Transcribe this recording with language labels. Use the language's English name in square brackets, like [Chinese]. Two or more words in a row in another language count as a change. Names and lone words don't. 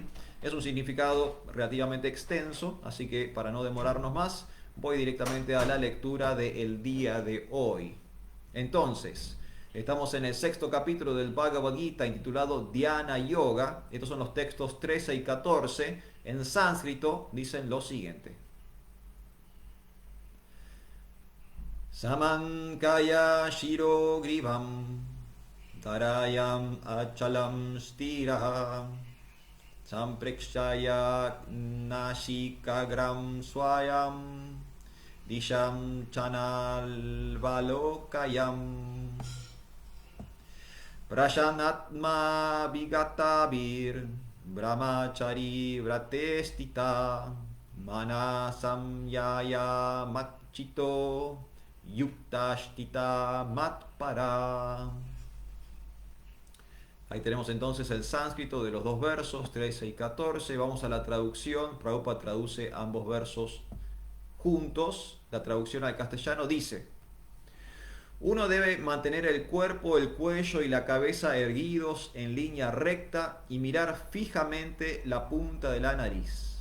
[Spanish] Es un significado relativamente extenso, así que para no demorarnos más, voy directamente a la lectura del día de hoy. Entonces, estamos en el sexto capítulo del Bhagavad Gita intitulado Dhyana Yoga. Estos son los textos 13 y 14. En sánscrito dicen lo siguiente. [Sanskrit] Samankaya shiro grivam darayam achalam stira Samprekshaya nashikagram swayam disham chanalvalokayam prashanatma vigatavir brahmachari vratestita manasam yaya machito yuktashtita matpara. [Spanish] Ahí tenemos entonces el sánscrito de los dos versos, 13 y 14. Vamos a la traducción. Prabhupada traduce ambos versos juntos. La traducción al castellano dice: uno debe mantener el cuerpo, el cuello y la cabeza erguidos en línea recta y mirar fijamente la punta de la nariz.